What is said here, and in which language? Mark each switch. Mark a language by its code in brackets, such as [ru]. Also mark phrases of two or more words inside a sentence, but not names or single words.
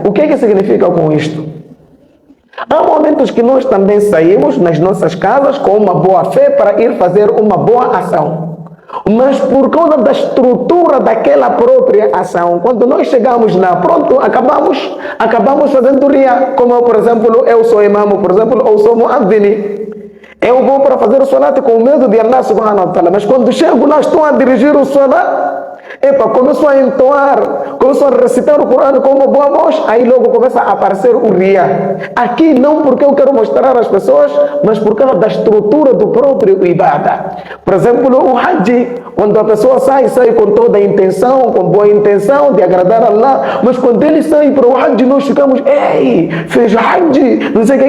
[pt] O que é que significa com isto? Há momentos que nós também saímos nas nossas casas com uma boa fé para ir fazer uma boa ação. Mas por causa da estrutura daquela própria ação, quando nós chegamos lá, pronto, acabamos fazendo riá. Como, por exemplo, eu sou imam, por exemplo, ou sou muaddini. Eu vou para fazer o salat com medo de [ar] الله سبحانه وتعالى. [pt] Mas quando chego lá, estou a dirigir o salat, começou a entoar, começou a recitar o Corão com uma boa voz, aí logo começa a aparecer o riá. Aqui não porque eu quero mostrar às pessoas, mas por causa da estrutura do próprio ibadah. Por exemplo, o Hajj, quando a pessoa sai com toda a intenção, com boa intenção de agradar a Allah, mas quando ele sai para o Hajj, nós ficamos, ei, fez Hajj, não sei o que.